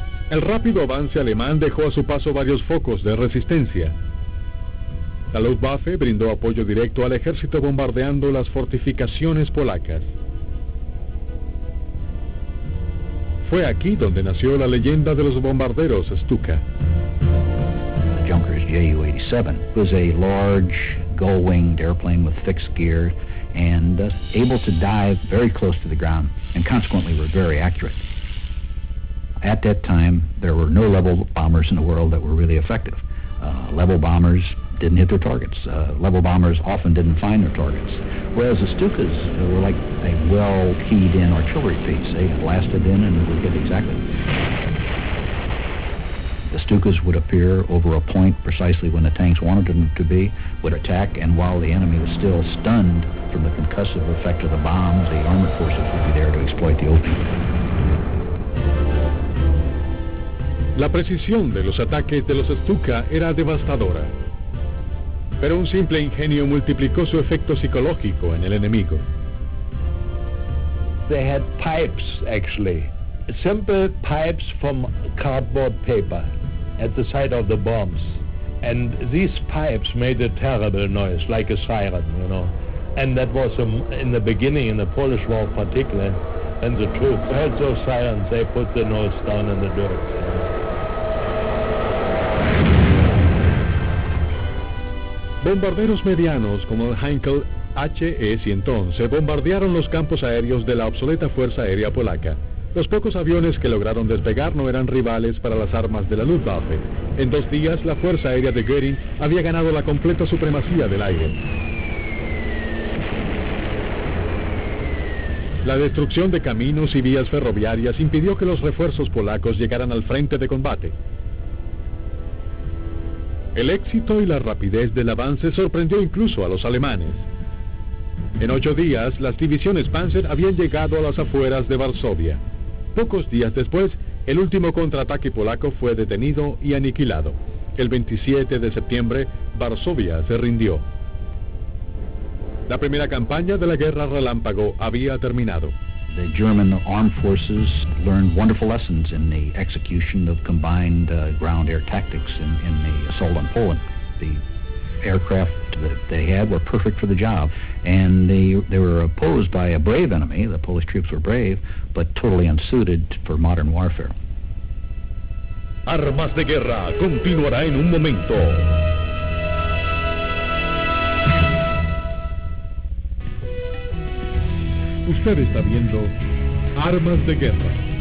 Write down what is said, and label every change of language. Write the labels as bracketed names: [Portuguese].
[Spanish] El rápido avance alemán dejó a su paso varios focos de resistencia. La Luftwaffe brindó apoyo directo al ejército bombardeando las fortificaciones polacas. Fue aquí donde nació la leyenda de los bombarderos Stuka. [English] The Junkers Ju-87 was a large gull-winged airplane with fixed gear and able to dive very close to the ground, and consequently were very accurate. At that time, there were no level bombers in the world that were really effective. Level bombers didn't hit their targets. Level bombers often didn't find their targets. Whereas the Stukas were like a well-keyed-in artillery piece. They blasted in and would hit exactly. The Stukas would appear over a point precisely when the tanks wanted them to be, would attack, and while the enemy was still stunned from the concussive effect of the bombs, the armored forces would be there to exploit the opening. [Spanish] La precisión de los ataques de los Stuka era devastadora, pero un simple ingenio multiplicó su efecto psicológico en el enemigo. [English] They had pipes, actually, simple pipes from cardboard paper at the side of the bombs, and these pipes made a terrible noise, like a siren, you know. And that was in the beginning, in the Polish War particularly, and the troops heard those sirens, they put the nose down in the dirt. [Spanish] Bombarderos medianos como el Heinkel HE-111 bombardearon los campos aéreos de la obsoleta Fuerza Aérea Polaca. Los pocos aviones que lograron despegar no eran rivales para las armas de la Luftwaffe. En 2 días, la Fuerza Aérea de Göring había ganado la completa supremacía del aire. La destrucción de caminos y vías ferroviarias impidió que los refuerzos polacos llegaran al frente de combate. El éxito y la rapidez del avance sorprendió incluso a los alemanes. En 8 días, las divisiones Panzer habían llegado a las afueras de Varsovia. Pocos días después, el último contraataque polaco fue detenido y aniquilado. El 27 de septiembre, Varsovia se rindió. La primera campaña de la Guerra Relámpago había terminado. [English] The German armed forces learned wonderful lessons in the execution of combined ground-air tactics in the assault on Poland. The aircraft that they had were perfect for the job, and they were opposed by a brave enemy. The Polish troops were brave, but totally unsuited for modern warfare. [Spanish] Armas de Guerra continuará en un momento. Usted está viendo Armas de Guerra.